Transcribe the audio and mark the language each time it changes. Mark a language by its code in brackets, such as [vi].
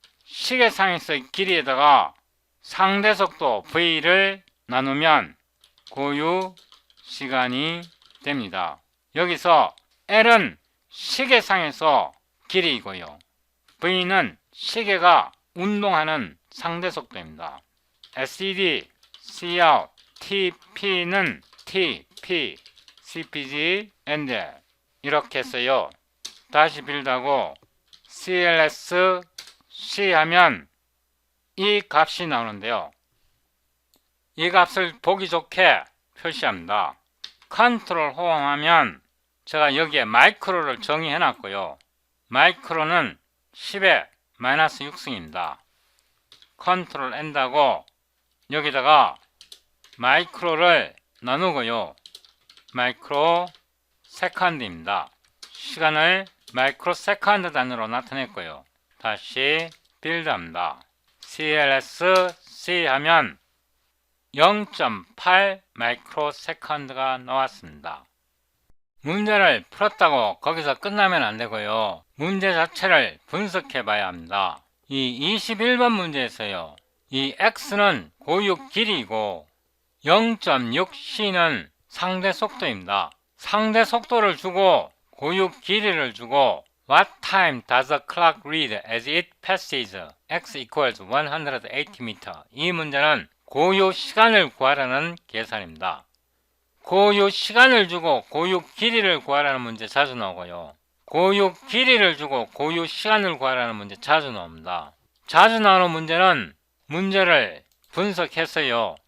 [ko] 시계상에서의 길이에다가 상대속도 V를 나누면 고유 시간이 됩니다. 여기서 L은 시계상에서 길이이고요. V는 시계가 운동하는 상대속도입니다. SED, Cout, TP는 TP, CPG, and 이렇게 했어요. 다시 빌드하고 CLS, C 하면 이 값이 나오는데요. 이 값을 보기 좋게 표시합니다. 컨트롤 호응하면 제가 여기에 마이크로를 정의해 놨고요. 마이크로는 10의 마이너스 6승입니다. 컨트롤 N하고 여기다가 마이크로를 나누고요. 마이크로 세컨드입니다. 시간을 마이크로 세컨드 단위로 나타냈고요. 다시 빌드합니다. CLS C 하면 0.8 마이크로 세컨드가 나왔습니다. 문제를 풀었다고 거기서 끝나면 안 되고요. 문제 자체를 분석해 봐야 합니다. 이 21번 문제에서요. 이 x는 고유 길이이고 0.6c는 상대 속도입니다. 상대 속도를 주고 고유 길이를 주고 [en] What time does the clock read as it passes x equals 180m? [ko] 이 문제는 고유 시간을 구하라는 계산입니다. 고유 시간을 주고 고유 길이를 구하라는 문제 자주 나오고요. 고유 길이를 주고 고유 시간을 구하라는 문제 자주 나옵니다. 자주 나오는 문제는 문제를 분석해서요.